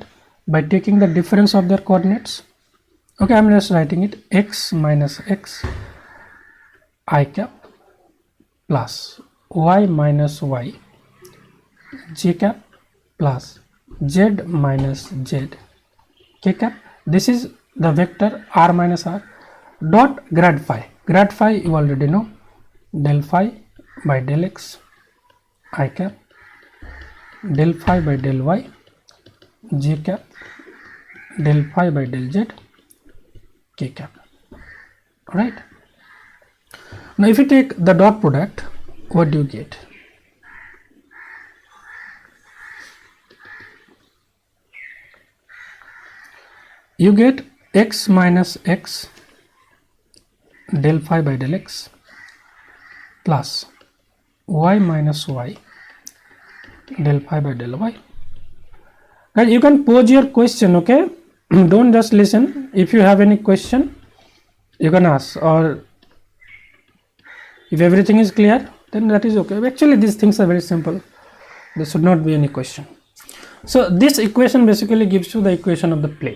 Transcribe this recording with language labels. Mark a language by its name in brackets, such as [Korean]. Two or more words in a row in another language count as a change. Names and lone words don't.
[English] By taking the difference of their coordinates. Okay, I am just writing it, x minus x I cap plus y minus y j cap plus z minus z k cap. This is the vector r minus r dot grad phi. Grad phi you already know, del phi by del x I cap, del phi by del y j cap, del phi by del z k cap, right? Now if you take the dot product, what do you get? You get x minus x del phi by del x plus y minus y del phi by del y. Guys, you can pose your question, okay? Don't just listen. If you have any question, you can ask, or if everything is clear, then that is okay. Actually, these things are very simple. There should not be any question. So this equation basically gives you the equation of the plane.